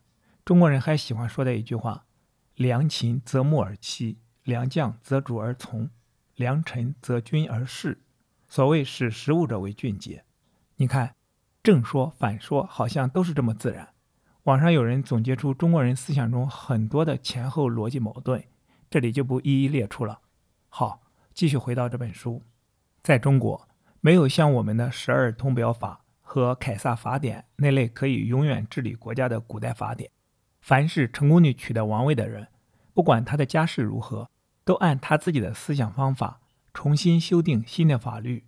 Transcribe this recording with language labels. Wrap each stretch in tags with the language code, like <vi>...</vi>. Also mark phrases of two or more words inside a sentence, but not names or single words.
<zh>中國人還喜歡說的一句話：良禽擇木而棲，良將擇主而從，良臣擇君而事。所謂識時務者為俊傑。你看，正說反說好像都是這麼自然。網上有人總結出中國人思想中很多的前後邏輯矛盾，這裡就不一一列出了。好，繼續回到這本書。在中國，沒有像我們的12通表法和凱撒法典那類可以永遠治理國家的古代法典。凡是成功地取得王位的人，不管他的家世如何，都按他自己的思想方法重新修订新的法律。</zh>